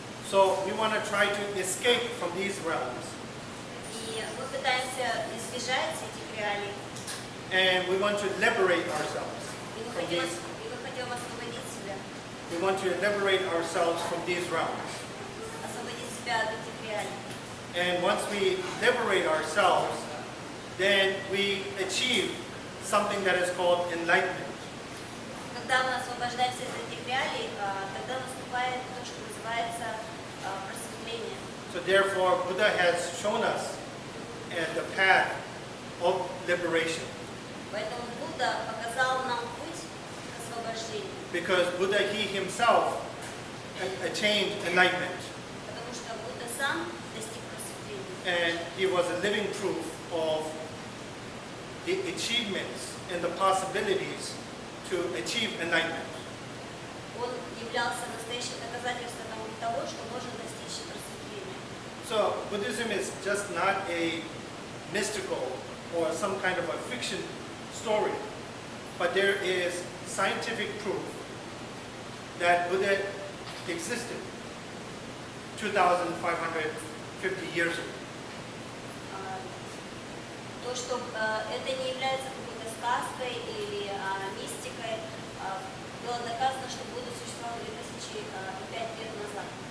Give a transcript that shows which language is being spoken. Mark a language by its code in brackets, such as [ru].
[en] So we want to try to escape from these realms, [ru] И мы пытаемся избежать этих реалий. [en] and we want to liberate ourselves [ru] И мы [en] from [ru] хотим, [en] these. [ru] освободить себя. [en] We want to liberate ourselves from these realms. [ru] Освободить себя от этих реалий. [en] And once we liberate ourselves, then we achieve something that is called enlightenment. [ru] Когда мы освобождаемся от этих реалий, тогда наступает то, что называется просветление. [en] So therefore, Buddha has shown us the path of liberation. [ru] Поэтому Будда показал нам путь к освобождению. [en] Because Buddha, he himself attained enlightenment. [ru] Потому что Будда сам достиг просветления. [en] And he was a living proof of the achievements and the possibilities to achieve enlightenment. [ru] Он являлся настоящим доказательством того, что можно достичь просветления. [en] So Buddhism is just not a mystical or some kind of a fiction story, but there is scientific proof that Buddha existed 2,550 years ago. [ru] То, что это не является какой-то сказкой или мистикой, было доказано, что Будда существовал 2005 лет назад.